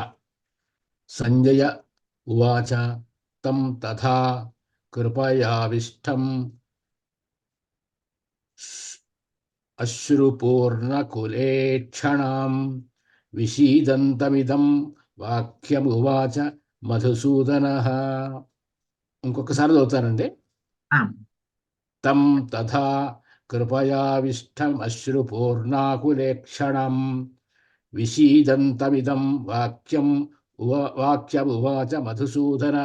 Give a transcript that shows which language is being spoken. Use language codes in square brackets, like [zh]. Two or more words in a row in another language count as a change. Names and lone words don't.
[sa] सञ्जय उवाच तं तथा कृपयाविष्टम् अश्रुपूर्णकुलेक्षणां विषीदन्तमिदं वाक्यमुवाच మధుసూదనః. [te] ఇంకొకసారి చదువుతానండి. [sa] తం తథా కృపయావిష్టం అశ్రుపూర్ణాకులేక్షణం విషీదంతమిదం వాక్యమువాచ మధుసూదనః.